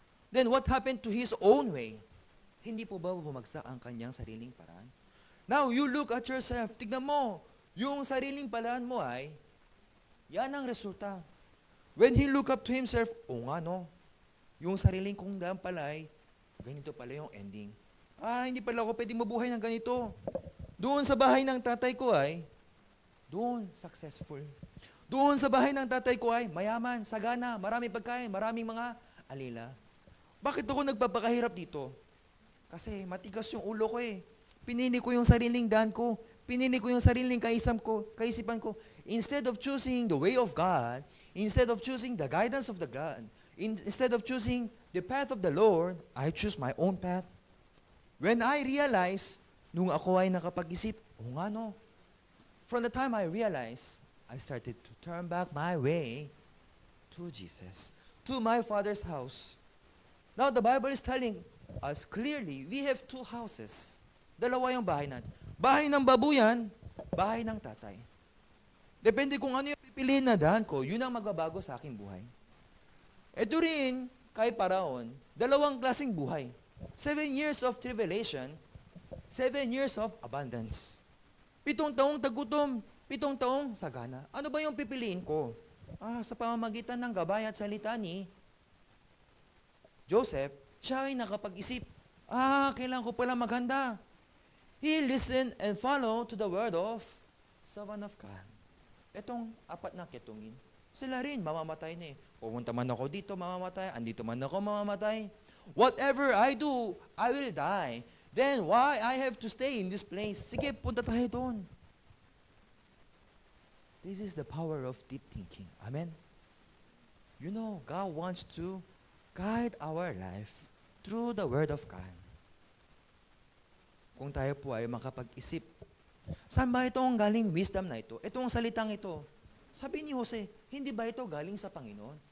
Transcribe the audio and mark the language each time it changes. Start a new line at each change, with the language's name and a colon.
English: Then what happened to his own way?
Filipino: Hindi po ba bumagsak ang kanyang sariling paraan?
English: Now, you look at yourself.
Filipino: Tignan mo, yung sariling paraan mo ay, yan ang resulta.
English: When he look up to himself,
Filipino: nga no, yung sariling kong daan pala ay, ganito pala yung ending. Hindi pala ako pwedeng mabuhay ng ganito. Doon sa bahay ng tatay ko ay, doon successful. Doon sa bahay ng tatay ko ay, mayaman, sagana, maraming pagkain, maraming mga alila. Bakit ako nagpapakahirap dito? Kasi matigas yung ulo ko eh. Pinili ko yung sariling daan ko. Pinili ko yung sariling kaisipan ko.
English: Instead of choosing the way of God, instead of choosing the guidance of the God, instead of choosing the path of the Lord, I choose my own path. When I realize,
Filipino: nung ako ay nakapag-isip, nga no.
English: From the time I realized, I started to turn back my way to Jesus, to my Father's house. Now the Bible is telling us clearly, we have two houses.
Filipino: Dalawa yung bahay natin. Bahay ng babuyan, bahay ng tatay. Depende kung ano yung pipiliin na daan ko, yun ang magbabago sa aking buhay. Ito rin, kay Paraon, dalawang klaseng buhay.
English: 7 years of tribulation, 7 years of abundance.
Filipino: 7 taong tagutom, 7 taong sagana. Ano ba yung pipiliin ko? Sa pamamagitan ng gabay at salita ni Joseph, siya ay nakapag-isip. Kailangan ko pala maghanda.
English: He listened and followed to the word of servant of God.
Filipino: Itong 4 na ketungin, sila rin mamamatay na eh. Pumunta man ako dito, mamamatay. Andito man ako, mamamatay.
English: Whatever I do, I will die. Then why I have to stay in this place?
Filipino: Sige, punta tayo doon.
English: This is the power of deep thinking. Amen? You know, God wants to guide our life through the Word of God.
Filipino: Kung tayo po ay makapag-isip, saan ba itong galing wisdom na ito? Itong salitang ito, Sabi ni Jose, hindi ba ito galing sa Panginoon?